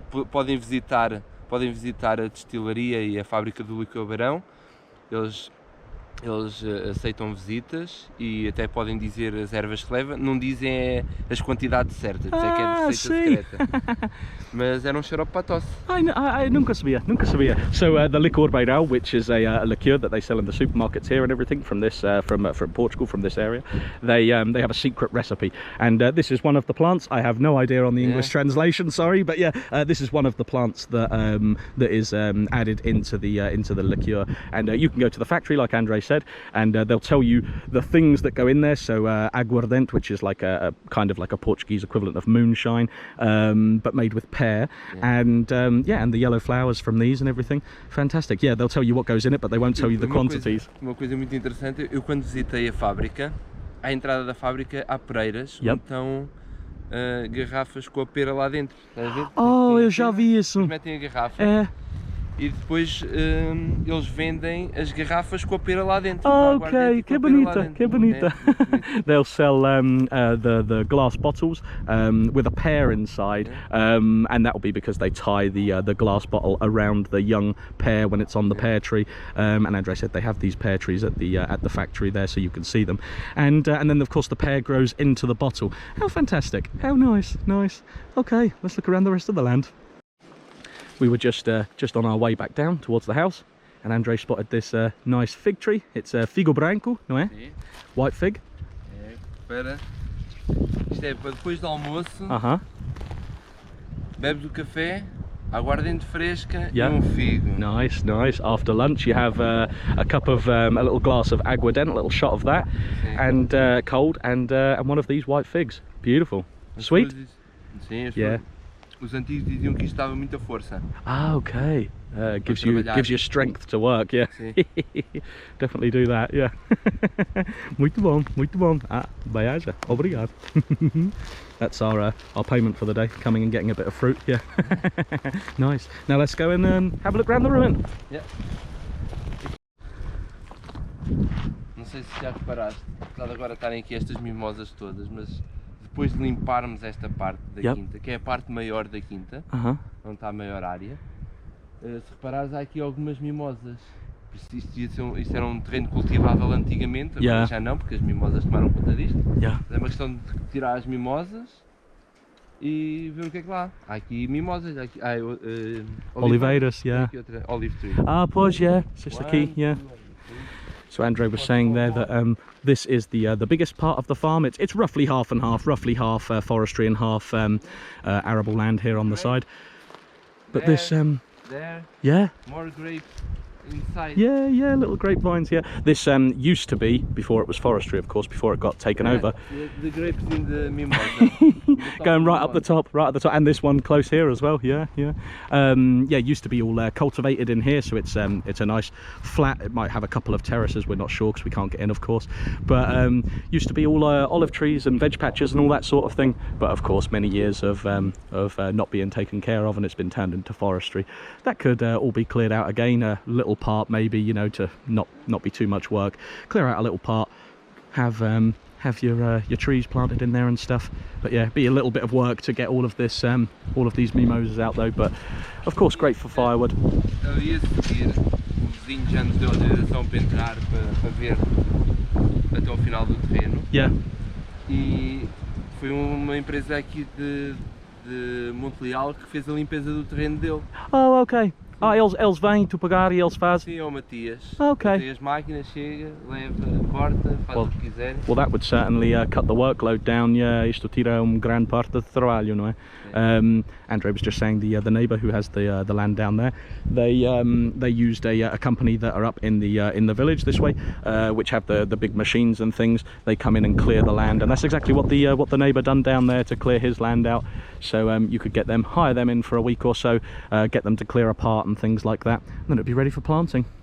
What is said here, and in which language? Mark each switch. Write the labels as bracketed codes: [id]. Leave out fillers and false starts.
[pt] Podem visitar a destilaria e a fábrica do licor beirão. Eles aceitam visitas e até podem dizer as ervas que leva, não dizem as quantidades certas, por isso é que é de receita secreta. Mas era um xarope para a tosse. I nunca sabia. [en] So the licor beirão, which is a liqueur that they sell in the supermarkets here and everything from this from Portugal, from this area, they have a secret recipe, and this is one of the plants. I have no idea on the English translation, sorry, but yeah, this is one of the plants that that is added into the liqueur, and you can go to the factory like Andre said, and they'll tell you the things that go in there. So aguardente, which is like a kind of like a Portuguese equivalent of moonshine, but made with pear, and and the yellow flowers from these and everything. Fantastic. Yeah, they'll tell you what goes in it, but they won't tell you the quantities. [pt] Uma coisa muito interessante, eu quando visitei a fábrica, à entrada da fábrica há pereiras, [en] Yep. [pt] onde estão garrafas com a pera lá dentro. Estás a ver? Oh, eu já vi isso. Eles metem a garrafa. É. E depois eles vendem as garrafas com a pera lá dentro. Okay, que bonita, que bonita. [en] They'll sell the glass bottles with a pear inside, and that will be because they tie the glass bottle around the young pear when it's on the pear tree. And Andre said they have these pear trees at the factory there, so you can see them. And then of course the pear grows into the bottle. How fantastic! How nice. Okay, let's look around the rest of the land. we were just on our way back down towards the house, and Andre spotted this nice fig tree. It's a [pt] figo branco, não é? Sim. [en] White fig. [pt] Isto é para depois do almoço. Bebes o café, aguardente fresca [en] Yeah. [pt] e figo. [en] Nice, nice. After lunch, you have a cup of a little glass of aguardente, a little shot of that, [pt] Sim. [en] and cold, and one of these white figs. Beautiful. Sweet. [pt] Sim, [en] Yeah. [pt] Os antigos diziam que isto dava muita força. [en] Ah, okay. Gives you strength to work. Yeah. [pt] Sim. [en] Definitely do that. Yeah. [pt] Muito bom, muito bom. Ah, baixa. Obrigado. [en] That's our payment for the day. Coming and getting a bit of fruit. Yeah. Nice. Now let's go and have a look around the ruin. Yeah. [pt] Não sei se já reparaste, apesar de agora estarem aqui estas mimosas todas, mas depois de limparmos esta parte da quinta, que é a parte maior da quinta, onde está a maior área, se reparares há aqui algumas mimosas. Isto era um terreno cultivável antigamente, agora já não, porque as mimosas tomaram conta disto. É uma questão de tirar as mimosas e ver o que é que lá. Há aqui mimosas, há aqui, Oliveiras, há aqui outra, [en] olive tree. [pt] Ah, pois, [en] yeah. It's just the key, yeah. So Andre was saying there that this is the biggest part of the farm. It's roughly half and half, roughly half forestry and half arable land here on the side. But there, this, there, yeah, more grapes inside. Yeah, little grapevines. Yeah, this used to be, before it was forestry, of course, before it got taken over. The grapes in the mimosa. Going right up the top, and this one close here as well. Yeah. Used to be all cultivated in here, so it's a nice flat. It might have a couple of terraces. We're not sure because we can't get in, of course. But used to be all olive trees and veg patches and all that sort of thing. But of course, many years of not being taken care of, and it's been turned into forestry. That could all be cleared out again. A little part, maybe, you know, to not be too much work. Clear out a little part. Have your trees planted in there and stuff. But yeah, be a little bit of work to get all of this all of these mimosas out though, but of course great for firewood. [pt] Eu ia seguir, o vizinho já nos deu autorização para entrar para ver até ao final do terreno. [en] Yeah. [pt] E foi uma empresa aqui de Montreal que fez a limpeza do terreno dele. [en] Oh, okay. [pt] Ah, eles vêm, tu pagar e eles fazem? Sim, é o Matias. [en] Okay. [pt] Tem as máquinas, chega, leva, corta, faz o que quiser. [en] Well, that would certainly cut the workload down. [pt] Yeah, isto tira grande parte do trabalho, não é? [en] Andre was just saying the neighbour who has the land down there, they used a company that are up in the village this way, which have the big machines and things. They come in and clear the land, and that's exactly what the neighbour done down there to clear his land out. So you could get them, hire them in for a week or so, get them to clear a part and things like that, and then it'd be ready for planting.